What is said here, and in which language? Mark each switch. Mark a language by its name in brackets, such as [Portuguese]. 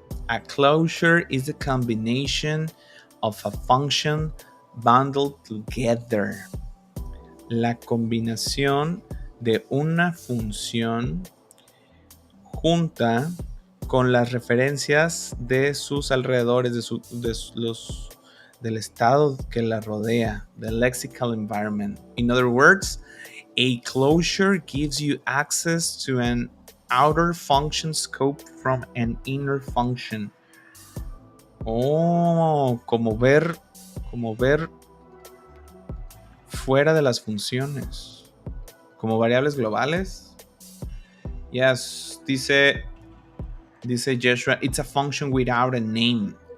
[English] A closure is a combination of a function bundled together. [Spanish] La combinación de una función junta con las referencias de sus alrededores, del estado que la rodea, [English] the lexical environment. In other words, a closure gives you access to an outer function scope from an inner function. [Spanish] Como ver fuera de las funciones, como variables globales. [English] Yes, [Spanish] dice [English] Joshua, it's a function without a name.